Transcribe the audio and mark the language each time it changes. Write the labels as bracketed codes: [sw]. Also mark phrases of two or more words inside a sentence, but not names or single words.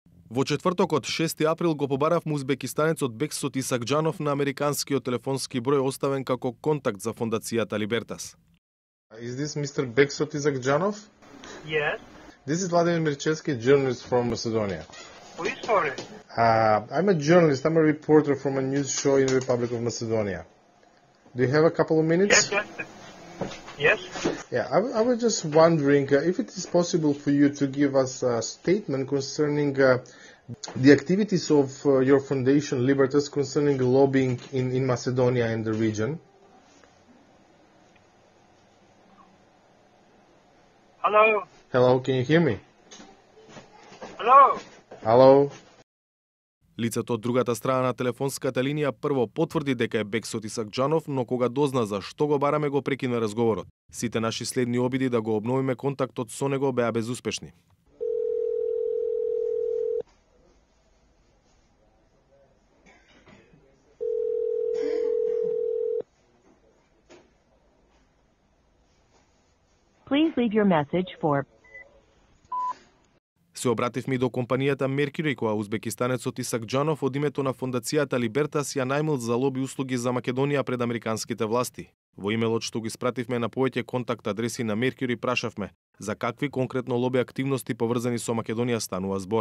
[mk] Во четвртокот 6 април го побаравме узбекистанецот Бексот Исакџанов на американскиот телефонски број оставен како контакт за фондацијата Либертас. [en] Is this Mr. Beksot Isakđanov? Yes. This is Vladimir Mirchevsky, journalist from Macedonia. Who is sorry? I'm a journalist. I'm a reporter from a news show in the Republic of Macedonia. Do you have a couple of minutes? Yes. Yeah, I was just wondering if it is possible for you to give us a statement concerning the activities of your foundation, Libertas, concerning lobbying in Macedonia and the region. Hello. Hello, can you hear me? Hello. Hello. [mk] Лицето од другата страна на телефонската линија прво потврди дека е Бексот Исакџанов, но кога дозна за што го бараме го прекина разговорот. Сите наши следни обиди да го обновиме контактот со него беа безуспешни. [en] Please leave your message for. [mk] Се обративме и до компанијата Mercury, која узбекистанецот Исакџанов од името на фондацијата Либертас ја најмил за лоби услуги за Македонија пред американските власти. Во имелот што го испративме на повеќе контакт адреси на Mercury прашавме за какви конкретно лоби активности поврзани со Македонија станува збор.